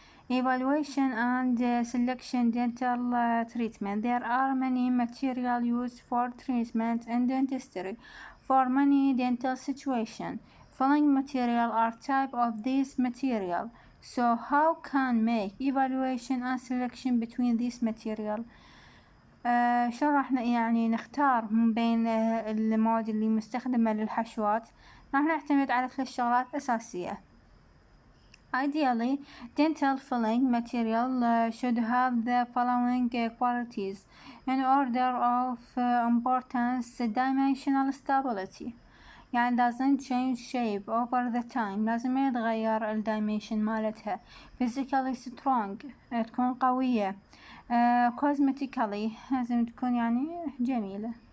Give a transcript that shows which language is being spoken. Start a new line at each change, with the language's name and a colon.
English: Evaluation and selection dental treatment. There are many materials used for treatment in dentistry for many dental situations. filling material are type of this material. So how can make evaluation and selection between these material؟
Arabic: شلون راح يعني نختار من بين المواد اللي مستخدمة للحشوات؟ راح نعتمد على 3 شغلات أساسية.
English: Ideally, dental filling material should have the following qualities in order of importance: dimensional stability، يعني doesn't change shape over the time،
Arabic: لازم ما يتغير الدايمنشن مالتها.
English: physically strong،
Arabic: تكون قوية. cosmetically، لازم تكون يعني جميلة.